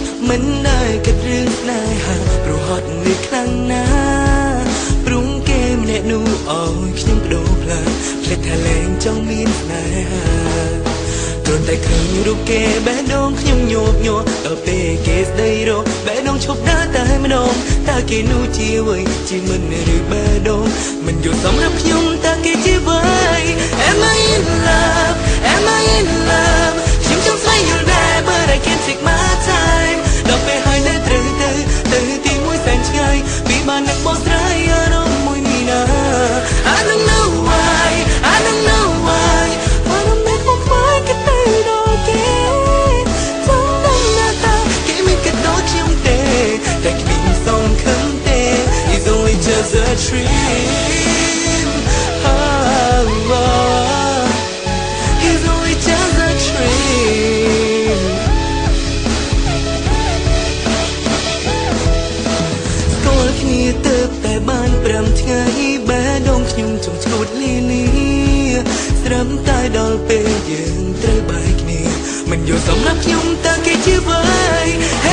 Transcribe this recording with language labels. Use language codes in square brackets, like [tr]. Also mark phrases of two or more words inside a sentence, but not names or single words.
[km] មិនដែរគិតរឿងស្នេហាព្រោះហត់នេះខ្លាំងណាស់ព្រមគេម្នាក់នោះអើយខ្ញុំបដូរផ្លាស់ភ្លេចថាលែងចង់មានស្នេហាគ្រាន់តែឃើញរូបគេបេះដូងខ្ញុំញោកញ័រដល់ ពេលគេស្ដីរកបេះដូងឈប់ដើរតែម្ដងតើគេនោះជាអ្វីជាមិនឬបេះដូងមិនយល់សម្រាប់ខ្ញុំតើគេជាអ្វី [en] Am I in love Am I in love [km] ខ្ញុំចង់ស្វែងយល់ដែរ [en] but I can't take my time [km] ដល់ពេលហើយនៅត្រូវទៅទី មួយសែនឆ្ងាយពីបាននឹកបោះស្រាយអារម្មណ៍មួយនេះណា [en] I don't know why I don't know why [km] បានមិនមកខ្វាយក៏ទៅដល់គេចង់ដឹងណាតាគេមិនគិតដូចខ្ញុំទេតែគ្មានសង្ឃឹមទេ [en] It's only just a dream It's only just a dream [km] ស្គាល់គ្នាទៅតែបាន5ថ្ងៃបែរដងខ្ញុំចង់ឈួតលីលាស្រឹមតែដល់ពេលយើងត្រូវបែកគ្នាមិនយល់សម្រាប់ខ្ញុំតើគេជាអ្វី